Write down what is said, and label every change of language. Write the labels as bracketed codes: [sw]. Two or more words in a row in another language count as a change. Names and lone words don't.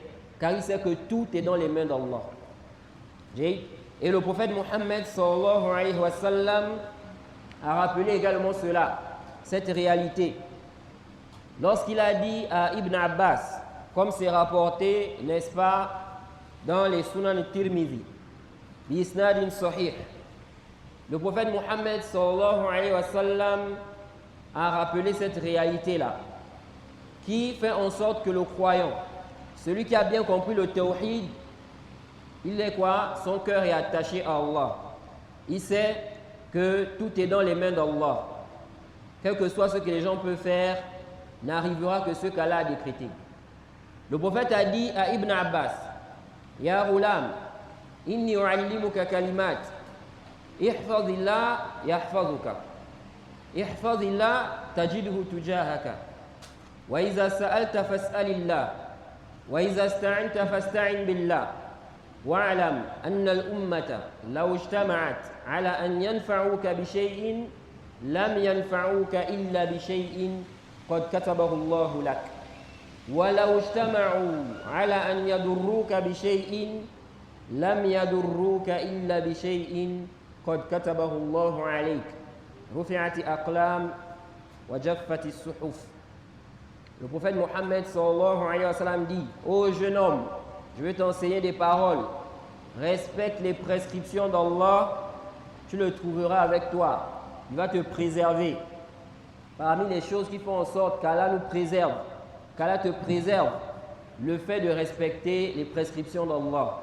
[fr] Car il sait que tout est dans les mains d'Allah. Et le prophète Mohammed [ar] صلى الله عليه وسلم [fr] a rappelé également cela, cette réalité. Lorsqu'il a dit à Ibn Abbas, comme c'est rapporté, n'est-ce pas, dans les Sunan Tirmidhi, [ar] بإسناد صحيح, [fr] le prophète Mohammed [ar] صلى الله عليه وسلم [fr] a rappelé cette réalité-là, qui fait en sorte que le croyant, celui qui a bien compris le tawhid, il est quoi? Son cœur est attaché à Allah. Il sait que tout est dans les mains d'Allah. Quel que soit ce que les gens peuvent faire, n'arrivera que ce qu'Allah a décrété. Le prophète a dit à Ibn Abbas, [ar] يا غلام إني أعلمك كلمات احفظ الله يحفظك احفظ الله تجده تجاهك, وإذا سألت فاسأل الله وإذا استعنت فاستعن بالله واعلم أن الأمة لو اجتمعت على أن ينفعوك بشيء لم ينفعوك إلا بشيء قد كتبه الله لك ولو اجتمعوا على أن يضروك بشيء لم يضروك إلا بشيء قد كتبه الله عليك رفعت أقلام وجفت الصحف. [fr] Le prophète Mohammed [ar] صلى الله عليه وسلم [fr] dit: ô jeune homme, je vais t'enseigner des paroles, respecte les prescriptions d'Allah, tu le trouveras avec toi, il va te préserver. Parmi les choses qui font en sorte qu'Allah nous préserve, qu'Allah te préserve, le fait de respecter les prescriptions d'Allah.